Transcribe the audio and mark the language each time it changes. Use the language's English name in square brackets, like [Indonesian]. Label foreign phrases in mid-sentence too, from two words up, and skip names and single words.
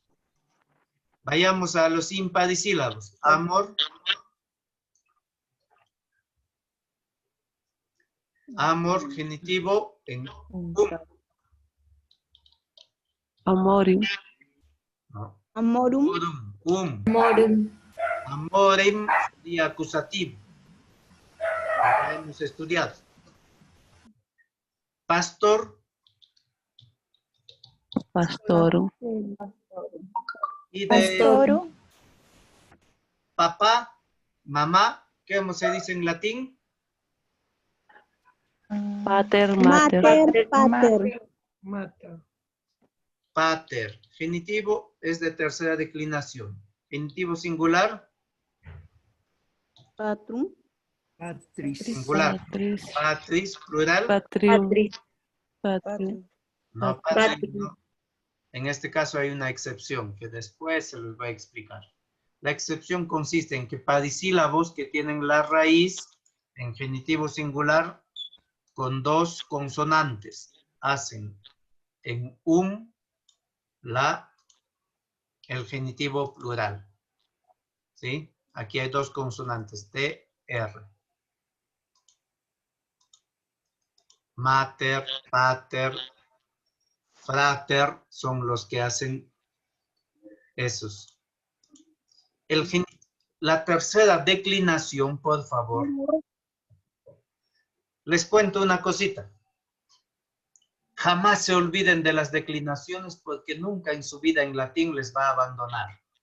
[Spanish] Vayamos a los imparisílabos. Amor. Amor genitivo en Amorium. No. Amorum. Amorem sería acusativo. Ya hemos estudiado. Pastor. Pastorum. Y de papá, mamá, ¿cómo se dice en latín? [Latin] Pater, mater. [Spanish] Pater. Pater. Genitivo es de tercera declinación. Genitivo singular. Patrum. Patris. Singular. Patris, plural. Patrium. No, patris, no. En este caso hay una excepción que después se les va a explicar. La excepción consiste en que parisílabos que tienen la raíz en genitivo singular con dos consonantes hacen en el genitivo plural. ¿Sí? Aquí hay dos consonantes, T, R. [Latin] Mater, pater, frater [Spanish] son los que hacen esos. La tercera declinación, por favor. Les cuento una cosita. Jamás se olviden de las declinaciones porque nunca en su vida en latín les va a abandonar.